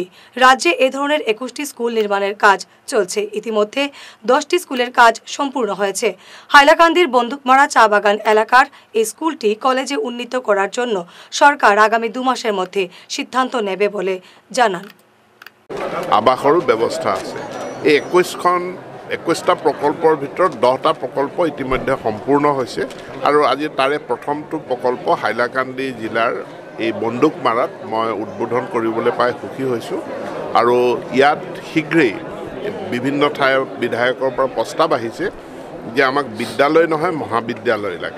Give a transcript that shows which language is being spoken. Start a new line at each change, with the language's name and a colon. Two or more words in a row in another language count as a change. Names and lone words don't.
Bangla: রাজ্যে এ ধরনের 21টি স্কুল নির্মাণের কাজ চলছে। ইতিমধ্যে 10টি স্কুলের কাজ সম্পূর্ণ হয়েছে। হাইলাকান্দির বন্দুকমারা চা বাগান এলাকার এই স্কুলটি কলেজে উন্নীত করার জন্য সরকার আগামী 2 মাসের মধ্যে সিদ্ধান্ত নেবে বলে জানান।
Assamese: আবাসৰো ব্যৱস্থা আছে। এই 21টা প্ৰকল্পৰ ভিতৰত 10টা প্ৰকল্প ইতিমধ্যে সম্পূৰ্ণ হৈছে আৰু আজি তাৰে প্ৰথমটো প্ৰকল্প হাইলাকান্দি জিলাৰ এই বন্দুকমাৰাত মই উদ্বোধন কৰিবলৈ পাই সুখী হৈছোঁ আৰু ইয়াত শীঘ্ৰেই বিভিন্ন ঠাইৰ বিধায়কৰ পৰা প্ৰস্তাৱ আহিছে যে আমাক বিদ্যালয় নহয় মহাবিদ্যালয় লাগে।